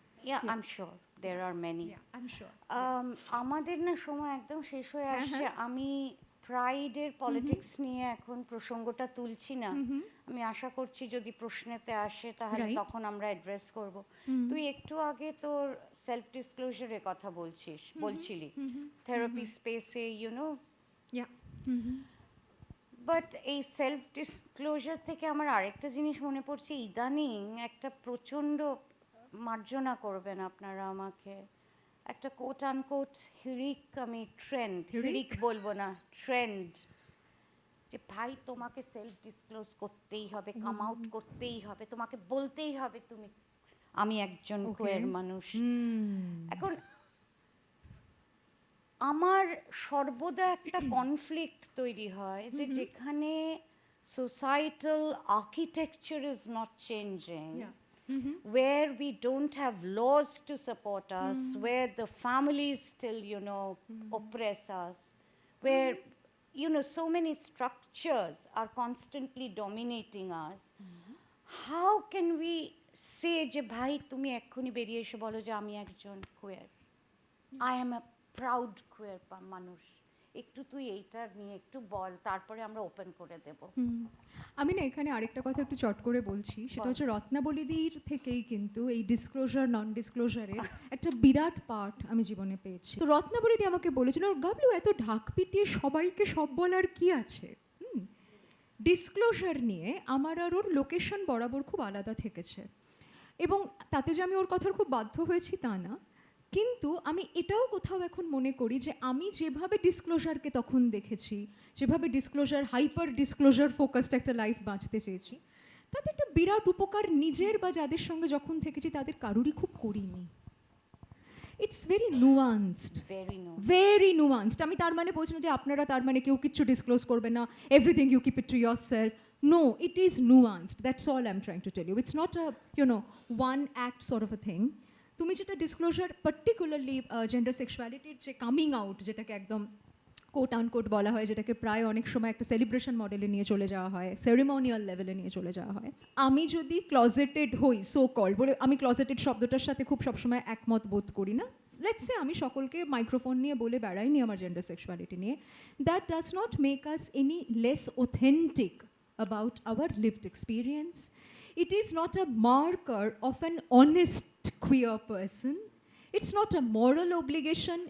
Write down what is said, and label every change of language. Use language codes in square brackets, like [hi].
[en] Yeah, I'm sure there are many. I am sure. [bn] আমাদের না সময় একদম শেষ হয়ে হ্যাঁ, আসছে। আমি প্রাইডের পলিটিক্স নিয়ে এখন প্রসঙ্গটা তুলছি না। আমি আশা করছি যদি প্রশ্নেতে আসে তাহলে [en] Right. [bn] তখন আমরা অ্যাড্রেস করব। তুই একটু আগে তোর সেলফ ডিসক্লোজারের কথা বলছিলি থেরাপি স্পেসে, [en] Yeah. [bn] বাট এই সেলফ ডিসক্লোজার থেকে আমার আরেকটা জিনিস মনে পড়ছে, ইদানিং একটা প্রচণ্ড, মার্জনা করবেন আপনারা আমাকে, একটা কোট আনকোট হিরিক বলবো না, ট্রেন্ড, যে ভাই তোমাকে সেলফ ডিসক্লোজ করতেই হবে, কাম আউট করতেই হবে, তোমাকে বলতেই হবে তুমি আমি একজন কোয়ের মানুষ। এখন আমার সর্বদা একটা কনফ্লিক্ট তৈরি হয় যে যেখানে [en] Societal architecture is not changing, where we don't have laws to support us, where the families still, oppress us, where, so many structures are constantly dominating us. How can we say [bn] যে ভাই তুমি এক্ষুনি বেরিয়ে এসে বলো যে আমি একজন queer, [en] I am a proud queer [bn] মানুষ, একটু তুই এইটার নিয়ে একটু বল, তারপরে আমরা ওপেন করে দেব। আমি না এখানে আরেকটা কথা একটু চট করে বলছি, সেটা হচ্ছে রত্নাবলীদির থেকেই কিন্তু এই ডিসক্লোজার নন ডিসক্লোজারের একটা বিরাট পার্ট আমি জীবনে পেয়েছি। তো রত্নাবলীদি আমাকে বলেছিল, গাবলু এত ঢাক পিটিয়ে সবাইকে সব বলার কি আছে? ডিসক্লোজার নিয়ে আমার আর ওর লোকেশন বরাবর খুব আলাদা থেকেছে, এবং তাতে যে আমি ওর কথার খুব বাধ্য হয়েছি তা না, কিন্তু আমি এটাও কোথাও এখন মনে করি যে আমি যেভাবে ডিসক্লোজারকে তখন দেখেছি, যেভাবে ডিসক্লোজার হাইপার ডিসক্লোজার ফোকাসড একটা লাইফ বাঁচতে চেয়েছি, তাতে একটা বিরাট উপকার নিজের বা যাদের সঙ্গে যখন থেকেছি তাদের কারুরই খুব করিনি। [en] It's very nuanced, very nuanced. [bn] আমি তার মানে বলছি না যে আপনারা তার মানে কেউ কিচ্ছু ডিসক্লোজ করবে না, [en] Everything you keep it to yourself. No, it is nuanced. That's all I'm trying to tell you. It's not a, one act sort of a thing. [bn] তুমি যেটা ডিসক্লোজার পার্টিকুলারলি জেন্ডার সেক্সুয়ালিটির যে coming out, যেটাকে একদম coat unquote বলা হয়, যেটাকে প্রায় অনেক সময় একটা সেলিব্রেশন মডেলে নিয়ে চলে যাওয়া হয়, সেরিমোনিয়াল লেভেলে নিয়ে চলে যাওয়া হয়। আমি যদি ক্লজেটেড হই, সো কল বলে, আমি ক্লজেটেড শব্দটার সাথে খুব সবসময় একমত বোধ করি না। [en] let's say [bn] আমি সকলকে মাইক্রোফোন নিয়ে বলে বেড়াইনি আমার জেন্ডার সেক্সুয়ালিটি নিয়ে, [en] That does not make us any less authentic about our lived experience. It is not a marker of an honest queer person. It's not a moral obligation.